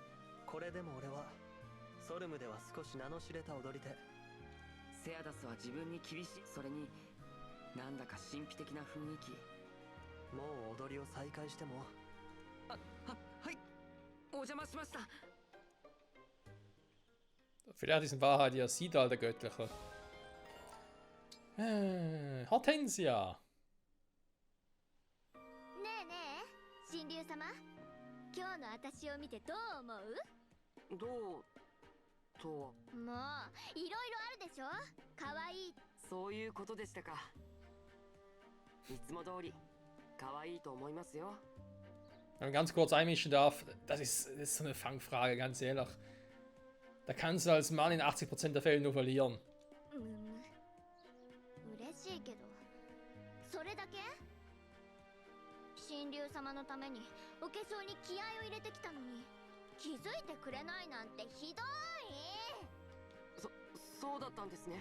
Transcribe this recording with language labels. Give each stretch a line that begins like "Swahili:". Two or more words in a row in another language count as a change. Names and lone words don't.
Japanese: これでも俺はソルムでは少し名の知れた踊り手。セアダスは自分に厳しい。それになんだか神秘的な雰囲気。もう踊りを再開しても。はい、お邪魔しました。
German: Vielleicht ist in Wahrheit ja Sidal der Göttliche. Hortensia!
Japanese: ねえねえ、神竜様、今日の私を見てどう思う？どうとは。もういろいろあるでしょ。可愛い。そういうことでしたか。いつも通り可愛いと思いますよ。
German: Wenn man ganz kurz einmischen darf, das ist so eine Fangfrage, ganz ehrlich. Da kannst du als Mann in 80% der Fälle nur verlieren.
Japanese: 嬉しいけど、それだけ？神竜様のためにお化粧に気合を入れてきたのに気づいてくれないなんてひどい。そうだったんですね。